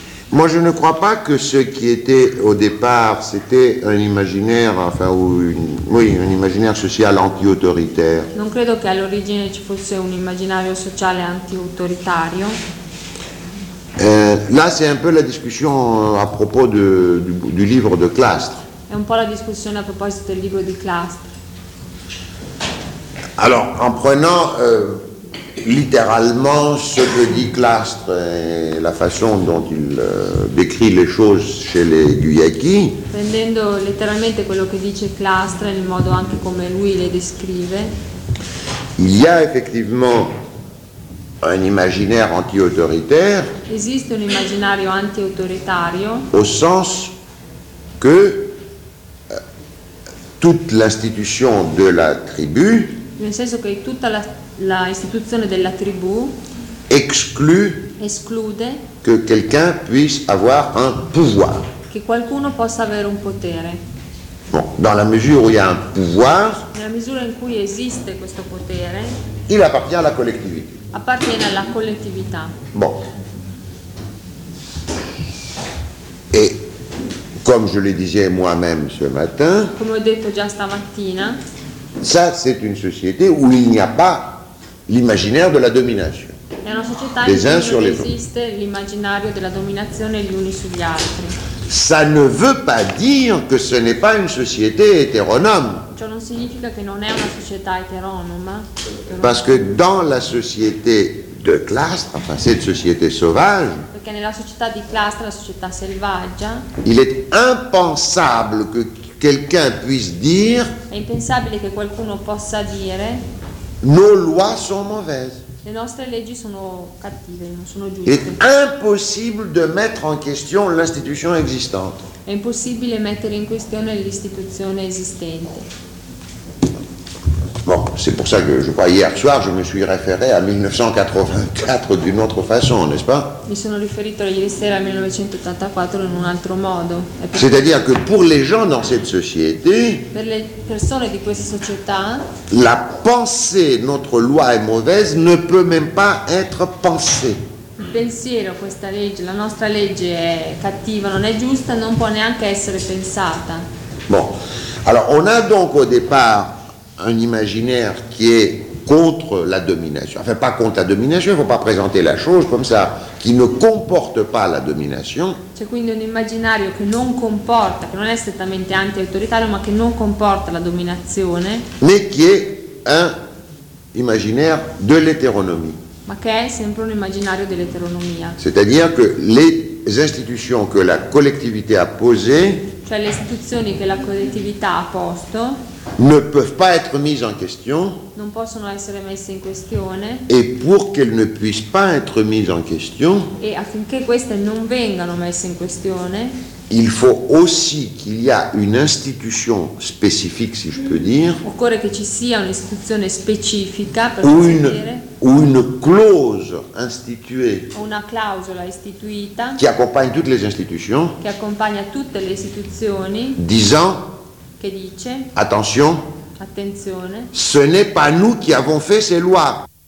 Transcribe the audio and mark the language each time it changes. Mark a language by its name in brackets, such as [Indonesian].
[French] Moi, je ne crois pas que ce qui était au départ, c'était un imaginaire, enfin, ou une, oui, un imaginaire social anti-autoritaire. [Italian] Non credo che all'origine ci fosse un immaginario sociale anti-autoritario. [French] Là, c'est un peu la discussion à propos de, du livre de Clastres. [Italian] È un po' la discussione a proposito del libro di Clastres. [French] Alors, en prenant littéralement ce que dit Clastres et la façon dont il décrit les choses chez les Guyaki. [Italian] Prendendo letteralmente quello che dice Clastres nel modo anche come lui le descrive. [French] Il y a effectivement un imaginaire anti-autoritaire. [Italian] Esiste un immaginario anti-autoritario. [French] Au sens que toute l'institution de la tribu. [Italian] Nel senso che tutta la la istituzione della tribù esclude [French] que quelqu'un puisse avoir un pouvoir. [Italian] Che qualcuno possa avere un potere. [French] Bon, dans la mesure où il y a un pouvoir, [Italian] nella misura in cui esiste questo potere, [French] il appartient à la collectivité. [Italian] Appartiene alla collettività. [French] Bon. Et comme je le disais moi-même ce matin, [Italian] come ho detto già stamattina, [French] ça c'est une société où il n'y a pas l'imaginaire de la domination. [Italian] È una società in cui non esiste l'immaginario della dominazione gli uni sugli altri. [French] Ça ne veut pas dire que ce n'est pas une société hétéronome. [Italian] Ciò non significa che non è una società eteronoma. [French] Parce que dans la société de Clastres, enfin cette société sauvage, [Italian] perché nella società di Clastres, la società selvaggia, [French] il est impensable que quelqu'un puisse dire. [Italian] È impensabile che qualcuno possa dire. [French] Nos lois sont mauvaises. [Italian] Le nostre leggi sono cattive, non sono giuste. [French] Il est impossible de mettre en question l'institution existante. [Italian] È impossibile mettere in questione l'istituzione esistente. [French] Bon, c'est pour ça que je crois hier soir je me suis référé à 1984 d'une autre façon, n'est-ce pas? [Italian] Mi sono riferito ieri sera a 1984 in un altro modo. [French] C'est-à-dire que pour les gens dans cette société, [Italian] per le persone di questa società, [French] la pensée notre loi est mauvaise ne peut même pas être pensée. [Italian] Il pensiero, questa legge, la nostra legge è cattiva, non è giusta, non può neanche essere pensata. [French] Bon, alors on a donc au départ un imaginaire qui est contre la domination, enfin pas contre la domination, il ne faut pas présenter la chose comme ça, qui ne comporte pas la domination. [Italian] C'è quindi un immaginario che non comporta, che non è strettamente anti-autoritario, ma che non comporta la dominazione. [French] Mais qui est un imaginaire de l'hétéronomie. [Italian] Ma che è sempre un immaginario dell'eteronomia. [French] C'est-à-dire que les institutions que la collectivité a posées, [Italian] cioè le istituzioni che la collettività ha posto, [French] ne peuvent pas être mises en question, [Italian] non possono essere messe in questione, [French] et pour qu'elles ne puissent pas être mises en question, [Italian] e affinché queste non vengano messe in questione, [French] il faut aussi qu'il y a une institution spécifique, si je peux dire, [Italian] occorre che ci sia un'istituzione specifica per [French] dire, ou une clause instituée, [Italian] una clausola istituita, [French] qui accompagne toutes les institutions, [Italian] che accompagna tutte le istituzioni, [French] disant, [Italian] che dice, [French] attention, [Italian] attenzione, [French] ce n'est pas nous qui avons fait ces lois.